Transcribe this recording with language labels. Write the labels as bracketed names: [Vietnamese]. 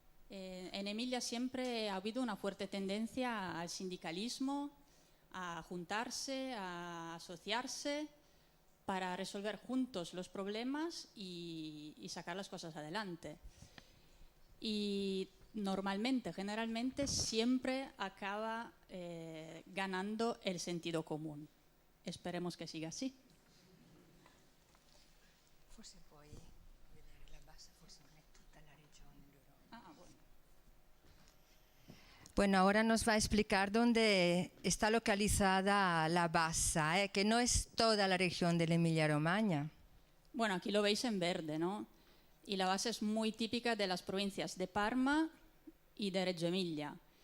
[Spanish] En Emilia siempre ha habido una fuerte tendencia al sindicalismo, a juntarse, a asociarse para resolver juntos los problemas y sacar las cosas adelante. Y normalmente, generalmente, siempre acaba ganando el sentido común. Esperemos que siga así. [Italian] Forse puoi vedere la Bassa, forse non è tutta la regione d'Europa. [Spanish] Bueno. Bueno, ahora nos va a explicar dónde está localizada la Bassa, que no es toda la región de la Emilia-Romagna. Bueno, aquí lo veis en verde, ¿no? Y la Bassa es muy típica de las provincias de Parma y de Reggio Emilia.